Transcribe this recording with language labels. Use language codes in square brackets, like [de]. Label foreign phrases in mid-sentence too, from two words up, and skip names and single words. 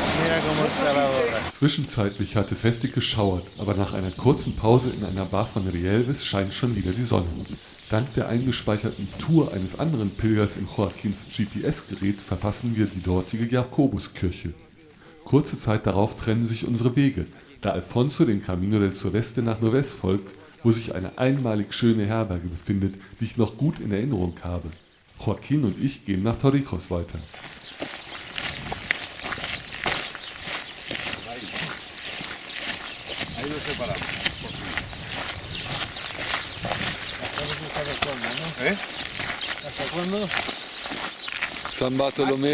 [es] mira cómo está la borra. [de] Zwischenzeitlich hat es heftig geschauert, aber nach einer kurzen Pause in einer Bar von Rielves scheint schon wieder die Sonne. Dank der eingespeicherten Tour eines anderen Pilgers in Joaquins GPS-Gerät verpassen wir die dortige Jakobuskirche. Kurze Zeit darauf trennen sich unsere Wege, da Alfonso den Camino del Sureste nach Noves folgt, wo sich eine einmalig schöne Herberge befindet, die ich noch gut in Erinnerung habe. Joaquin und ich gehen nach Torrijos weiter. [es] Ahí nos separamos. ¿Eh? ¿Hasta cuándo? San Bartolomé.